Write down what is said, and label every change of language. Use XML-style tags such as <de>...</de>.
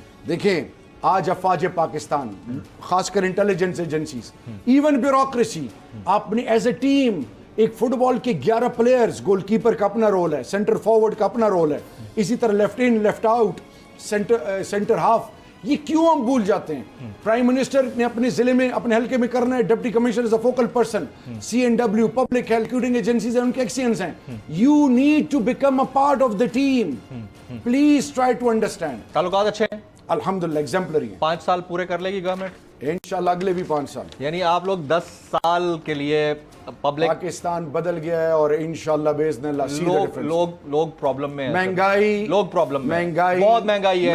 <ur>دیکھیں آج افواج پاکستان, خاص کر انٹیلیجنس ایجنسیز, ایون بیوروکریسی, آپ نے</ur> <en>as a team,</en> <ur>ایک فٹ بال کے 11 پلیئرز, گول کیپر کا اپنا رول ہے, سینٹر فارورڈ کا اپنا رول ہے, اسی طرح left in left out, centre half, یہ کیوں ہم بھول جاتے ہیں؟ پرائم منسٹر نے اپنے ضلع میں اپنے حلقے میں کرنا ہے,</ur> <en>deputy commissioner is a focal person,</en> <ur>CNW public health recruiting agencies ہیں, ان کے ایکسینس ہیں.</ur> <en>You need to become a part of the team. Please try to understand.</en> <ur>تعلقات اچھے ہیں الحمدللہ, ایگزمپلری ہیں. 5 سال پورے کر لے گی گورنمنٹ انشاءاللہ, اگلے بھی 5 سال. یعنی آپ لوگ 10 سال کے لیے پبلک, پاکستان بدل گیا ہے اور انشاءاللہ باذن اللہ. لوگ پرابلم میں ہیں, مہنگائی, لوگ پرابلم میں, بہت مہنگائی ہے,</ur>